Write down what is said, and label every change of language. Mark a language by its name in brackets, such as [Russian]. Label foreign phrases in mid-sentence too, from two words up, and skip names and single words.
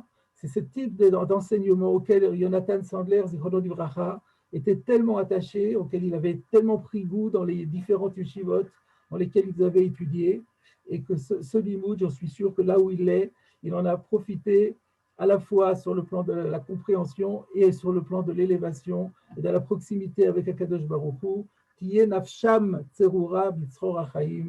[French] C'est ce type d'enseignement auquel Jonathan Sandler, [Hebrew] זכרונו לברכה, [French] était tellement attaché, auquel il avait tellement pris goût dans les différentes yeshivot dans lesquelles ils avaient étudié, et que ce limoud, j'en suis sûr que là où il est, il en a profité à la fois sur le plan de la compréhension et sur le plan de l'élévation et de la proximité avec [Hebrew] הקדוש ברוך הוא. תהא נפשם צרורה בצרור החיים.